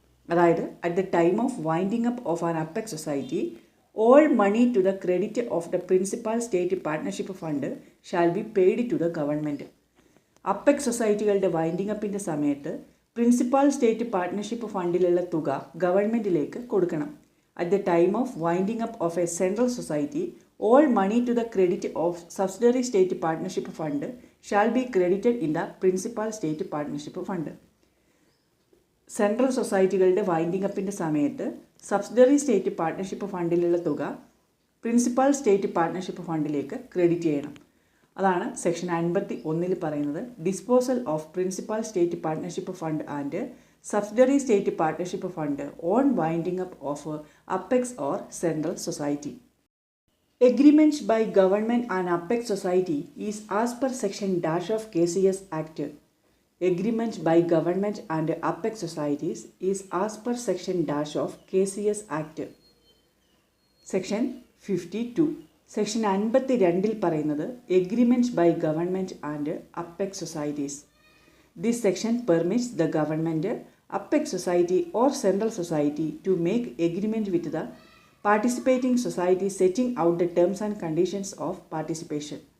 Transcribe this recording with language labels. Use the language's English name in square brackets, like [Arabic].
[Malayalam] അതായത് [English] At the time of winding up of an apex society all money to the credit of the principal state partnership fund shall be paid to the government. [Malayalam] Apex സൊസൈറ്റികളുടെ winding അപ്പിൻ്റെ സമയത്ത് principal state partnership ഫണ്ടിലുള്ള തുക ഗവൺമെൻറ്റിലേക്ക് കൊടുക്കണം. [English] At the time of winding up of a central society all money to the credit of subsidiary state partnership fund shall be credited in the principal state partnership fund. [Malayalam] Central സൊസൈറ്റികളുടെ winding അപ്പിൻ്റെ സമയത്ത് subsidiary state partnership ഫണ്ടിലുള്ള തുക principal state partnership ഫണ്ടിലേക്ക് credit ചെയ്യണം. അതാണ് section 51 പറയുന്നത് [English] Disposal of principal state partnership fund and subsidiary state partnership fund on winding up of apex or central society. Agreements by government and apex society is as per section dash of KCS Act. Agreements by government and apex societies is as per section dash of KCS Act. Section 52. Section 52 [Malayalam] പറയുന്നത് [English] Agreement by government and apex societies. This section permits the government, apex society or central society to make agreement with the participating society setting out the terms and conditions of participation.